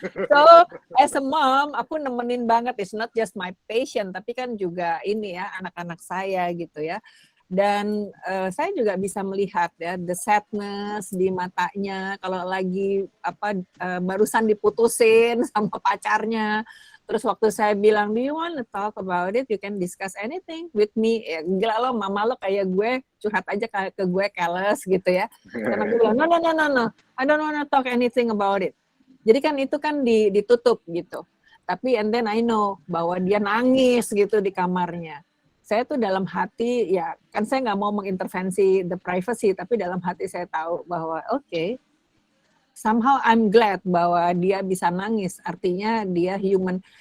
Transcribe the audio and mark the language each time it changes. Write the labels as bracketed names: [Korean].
[English] So, as a mom, [Indonesian] aku nemenin banget. [English] It's not just my patient, [Indonesian] tapi kan juga ini ya, anak-anak saya gitu ya. Dan saya juga bisa melihat ya, [English] the sadness [Indonesian] di matanya kalau lagi barusan diputusin sama pacarnya. Terus waktu saya bilang, [English] do you want to talk about it? You can discuss anything with me. [Indonesian] Ya, gila lo, mama lo kayak gue, curhat aja ke gue, careless gitu ya. Karena gue bilang, [English] no, I don't want to talk anything about it. [Indonesian] Jadi kan itu kan ditutup gitu. Tapi [English] and then I know [Indonesian] bahwa dia nangis gitu di kamarnya. Saya tuh dalam hati, ya kan saya nggak mau mengintervensi [English] the privacy, [Indonesian] tapi dalam hati saya tahu bahwa okay, [English] somehow I'm glad [Indonesian] bahwa dia bisa nangis, artinya dia human.